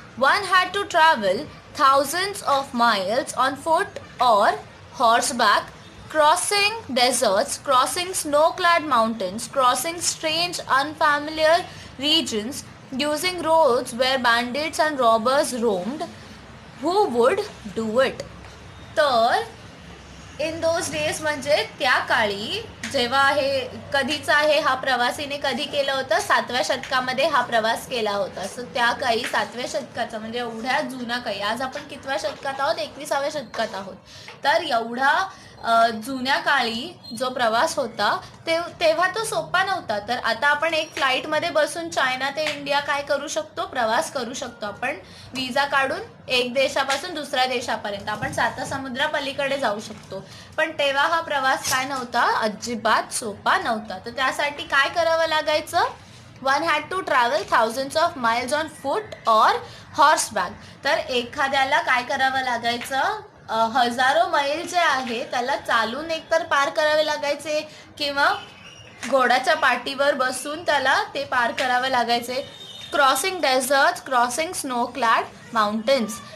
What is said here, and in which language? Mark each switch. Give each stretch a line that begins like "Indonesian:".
English: One had to travel thousands of miles on foot or horseback, crossing deserts, crossing snow-clad mountains, crossing strange, unfamiliar regions, using roads where bandits and robbers roamed. Who would do it?
Marathi: तर
English: in those days
Marathi: म्हणजे त्या काळी, जेव्हा हे कधीचा आहे हा प्रवासीने कधी केलं होतं? 7व्या शतकामध्ये हा प्रवास केला होता. सो त्या काळी 7व्या शतकाचा म्हणजे एवढ्या जुना काळी, आज आपण कितव्या शतकात आहोत? 21व्या शतकात आहोत. तर एवढा जुन्या काळी जो प्रवास होता तेव्हा तो सोपा नव्हता. तर आता आपण एक फ्लाईटमध्ये बसून चायना ते इंडिया काय करू शकतो? प्रवास करू शकतो. आपण विजा काढून एक देशापासून दुसऱ्या देशापर्यंत आपण 7 समुद्रापलीकडे जाऊ शकतो. पण तेव्हा हा प्रवास काय नव्हता? अजिबात सोपा नव्हता. तर त्यासाठी काय करावं लागायचं?
English: One had to travel thousands of miles on foot or horseback.
Marathi: तर एखाद्याला काय करावं लागायचं? हजारो मैल जे आहे त्याला चालून एकतर पार करावे लागायचे किंवा घोड्याच्या पाठीवर बसून त्याला ते पार करावे लागायचे.
English: Crossing deserts, crossing snow clad mountains.